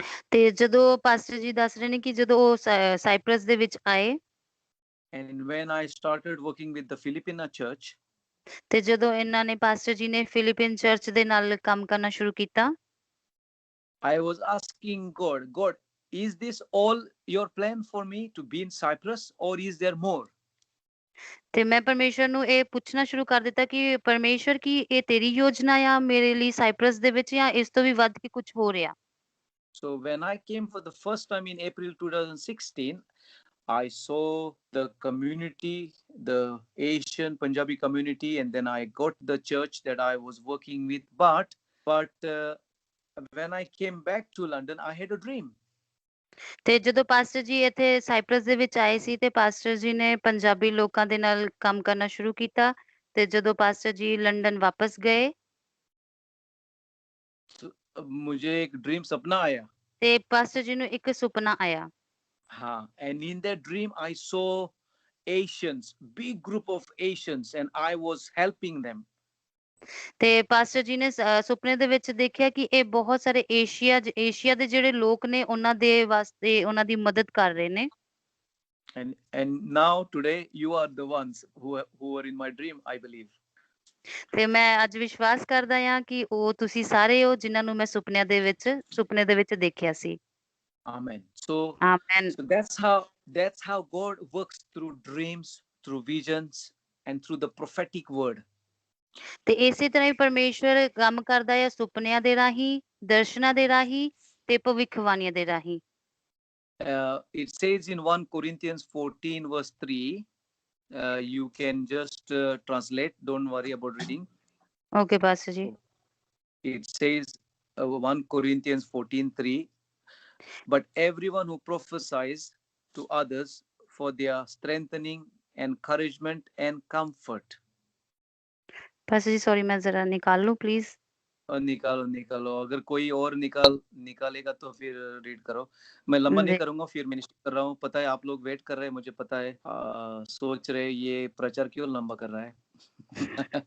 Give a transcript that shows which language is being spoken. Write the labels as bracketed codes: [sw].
[pa] ਤੇ ਜਦੋਂ ਪਾਸਟਰ ਜੀ ਦੱਸ ਰਹੇ ਨੇ ਕਿ ਜਦੋਂ ਉਹ ਸਾਈਪ੍ਰਸ ਦੇ ਵਿੱਚ ਆਏ [en] and when I started working with the Filipina church, [pa] ਤੇ ਜਦੋਂ ਇਹਨਾਂ ਨੇ ਪਾਸਟਰ ਜੀ ਨੇ ਫਿਲੀਪੀਨ ਚਰਚ ਦੇ ਨਾਲ ਕੰਮ ਕਰਨਾ ਸ਼ੁਰੂ ਕੀਤਾ, [en] I was asking God, is this all your plan for me to be in Cyprus or is there more? [pa] ਤੇ ਮੈਂ ਪਰਮੇਸ਼ਰ ਨੂੰ ਇਹ ਪੁੱਛਣਾ ਸ਼ੁਰੂ ਕਰ ਦਿੱਤਾ ਕਿ ਪਰਮੇਸ਼ਰ ਕੀ ਇਹ ਤੇਰੀ ਯੋਜਨਾ ਆ ਮੇਰੇ ਲਈ ਸਾਈਪ੍ਰਸ ਦੇ ਵਿੱਚ ਜਾਂ ਇਸ ਤੋਂ ਵੀ ਵੱਧ ਕੇ ਕੁਝ ਹੋ ਰਿਹਾ? [en] So when I came for the first time in April 2016, I saw the community, the Asian Punjabi community, and then I got the church that I was working with. But when I came back to London, I had a dream. [pa] ਤੇ ਜਦੋਂ pastor ਜੀ ਇੱਥੇ Cyprus ਦੇ ਵਿੱਚ ਆਏ ਸੀ ਤੇ pastor ਜੀ ਨੇ ਪੰਜਾਬੀ ਲੋਕਾਂ ਦੇ ਨਾਲ ਕੰਮ ਕਰਨਾ ਸ਼ੁਰੂ ਕੀਤਾ ਤੇ ਜਦੋਂ ਪਾਸਟਰ ਜੀ ਲੰਡਨ ਵਾਪਸ ਗਏ [hi] मुझे एक ड्रीम सपना आया। [pa] ਤੇ ਪਾਸਟਰ ਜੀ ਨੂੰ ਇੱਕ ਸੁਪਨਾ ਆਇਆ। [en] हाँ, and in that dream I saw Asians, big group of Asians, and I was helping them. [pa] ਤੇ ਪਾਸਟਰ ਜੀ ਨੇ ਸੁਪਨੇ ਦੇ ਵਿੱਚ ਦੇਖਿਆ ਕਿ ਇਹ ਬਹੁਤ ਸਾਰੇ ਏਸ਼ੀਆ ਦੇ ਜਿਹੜੇ ਲੋਕ ਨੇ ਉਹਨਾਂ ਦੇ ਵਾਸਤੇ ਉਹਨਾਂ ਦੀ ਮਦਦ ਕਰ ਰਹੇ ਨੇ। [en] And now today you are the ones who are in my dream, I believe. [pa] ਤੇ ਮੈਂ ਅੱਜ ਵਿਸ਼ਵਾਸ ਕਰਦਾ ਹਾਂ ਕਿ ਉਹ ਤੁਸੀਂ ਸਾਰੇ ਹੋ ਜਿਨ੍ਹਾਂ ਨੂੰ ਮੈਂ ਸੁਪਨੇ ਦੇ ਵਿੱਚ ਦੇਖਿਆ ਸੀ। [en] Amen. So Amen. So that's how God works through dreams, through visions, and through the prophetic word. [pa] ਤੇ ਇਸੇ ਤਰ੍ਹਾਂ ਹੀ ਪਰਮੇਸ਼ਵਰ ਕੰਮ ਕਰਦਾ ਹੈ ਸੁਪਨਿਆਂ ਦੇ ਰਾਹੀਂ, ਦਰਸ਼ਨਾਂ ਦੇ ਰਾਹੀਂ ਤੇ ਭਵਿੱਖਬਾਣੀਆਂ ਦੇ ਰਾਹੀਂ। [en] It says in 1 Corinthians 14 verse 3, you can just translate, don't worry about reading. Okay, Pastor ji. It says 1 Corinthians 14:3, but everyone who prophesies to others for their strengthening, encouragement, and comfort. [hi] Pastor ji, sorry, मैं जरा निकाल लूं please. निकालो अगर कोई और निकालेगा तो फिर रीड करो। मैं लंबा नहीं करूंगा, फिर मिनिस्टर कर रहा हूँ। पता है आप लोग वेट कर रहे हैं, मुझे पता है। सोच रहे ये प्रचार क्यों लंबा कर रहा है।